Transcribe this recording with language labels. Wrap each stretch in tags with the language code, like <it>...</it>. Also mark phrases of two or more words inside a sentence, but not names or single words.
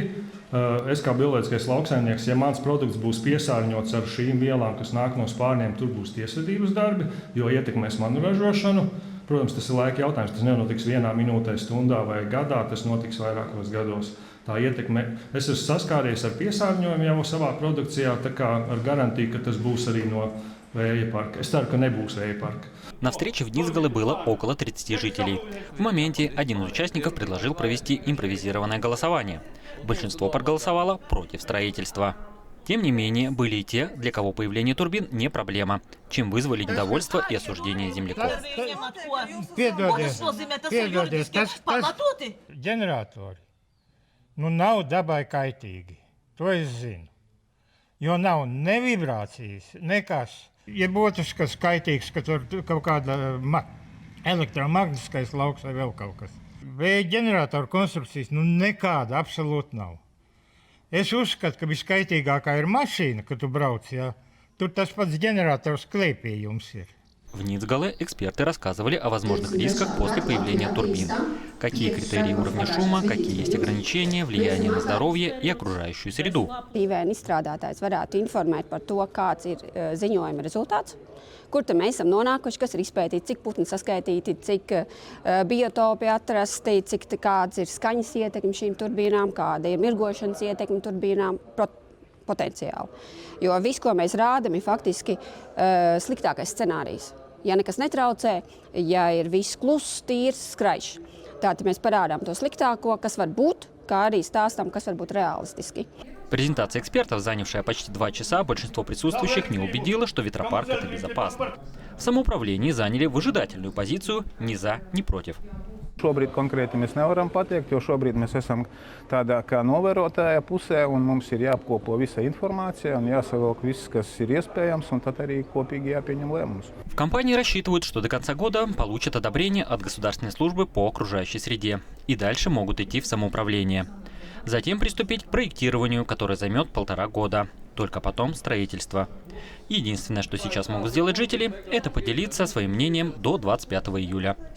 <lv>Es kā bioloģiskais lauksaimnieks, ja mans produkts būs piesārņots ar šīm vielām, kas nāk no spārniem, tur būs tiesvedības darbi, jo ietekmēs manu ražošanu. Protams, tas ir laika jautājums. Tas nenotiks vienā minūtē, stundā vai gadā, tas notiks vairākos gados. Tā ietekme. Es esmu saskāries ar piesārņojumu jau savā produkcijā, tā kā ar garantiju, ka tas būs arī no vēja парка. Es ceru, ka nebūs vēja парка.</lv> <ru>На встрече в Низгале было около 30 жителей. В моменте один из участников предложил провести импровизированное голосование. Большинство проголосовало против строительства. Тем не менее, были и те, для кого появление турбин не проблема, чем вызвали недовольство и осуждение земляков.</ru> <lv>Ģeneratori nav dabai kaitīgi. To es zinu. Jo nav ne vibrācijas, nekas. Ja būtu kas kaitīgs, ka tur kaut kāda elektromagnētiskais lauks vai vēl kaut kas. Vēja ģeneratoru konstrukcijas nekāda absolūti nav. Es uzskatu, ka viskaitīgākā ir mašīna, kad tu brauc, ja? Tur tas pats ģenerators klēpījums ir.</lv> <ru>В Низгале эксперты рассказывали о возможных рисках после появления турбин. Какие критерии уровня шума, какие есть ограничения, влияние на здоровье и окружающую среду.</ru> <lv>IVN izstrādātājs varētu informēt par to, kāds ir ziņojuma rezultāts, kur mēs esam nonākuši, kas ir izpētīti, cik putni saskaitīti, cik biotopi atrasti, kāds ir skaņas ietekme šīm turbīnām, kāda ir mirgošanas ietekme turbīnām potenciāli. Jo viss, ko mēs rādam, ir faktiski sliktākais scenārijs. Ja nekas netraucē, ja ir viss kluss, tīrs, skraišs. Tātad mēs parādām то sliktāko, kas var būt, kā arī stāstām, kas var būt реалистически.</lv> <ru>Презентация экспертов, занявшая почти 2 часа, большинство присутствующих не убедила, что ветропарк – это безопасно. В самоуправлении заняли выжидательную позицию ни за, ни против.</ru> <lv>Šobrīd konkrēti mēs nevaram pateikt, jo šobrīd mēs esam tādā kā novērotāja pusē, un mums ir jāapkopo visa informācija un jāsavilk viss, kas ir iespējams, un tad arī kopīgi jāpieņem lēmums.</lv> <ru>В компании рассчитывают, что до конца года получат одобрение от Государственной службы по окружающей среде и дальше могут идти в самоуправление. Затем приступить к проектированию, которое займет 1,5 года. Только потом строительство. Единственное, что сейчас могут сделать жители, это поделиться своим мнением до 25 июля.</ru>